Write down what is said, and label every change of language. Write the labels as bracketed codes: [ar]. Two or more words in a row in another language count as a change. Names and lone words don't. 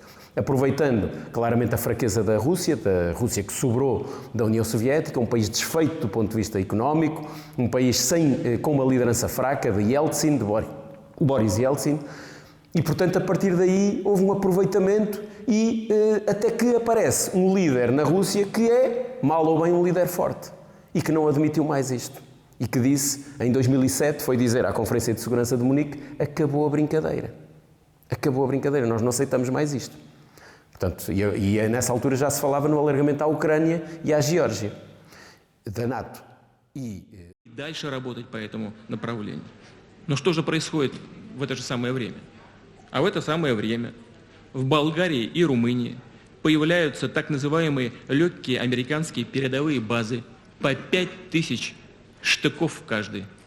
[pt] Aproveitando claramente a fraqueza da Rússia que sobrou da União Soviética, um país desfeito do ponto de vista económico, um país com uma liderança fraca de Yeltsin, de Boris Yeltsin, e portanto a partir daí houve um aproveitamento e até que aparece um líder na Rússia que é, mal ou bem, um líder forte e que não admitiu mais isto. E que disse, em 2007, foi dizer à Conferência de Segurança de Munique, acabou a brincadeira. Acabou a brincadeira, nós não aceitamos mais isto. Portanto, e nessa altura já se falava no alargamento à Ucrânia e à Geórgia, da НАТО. [ru] И дальше работать по этому направлению. Но что же происходит в это же самое время? А в это самое время в Болгарии и Румынии появляются так называемые легкие американские передовые базы по 5000 штыков в каждой.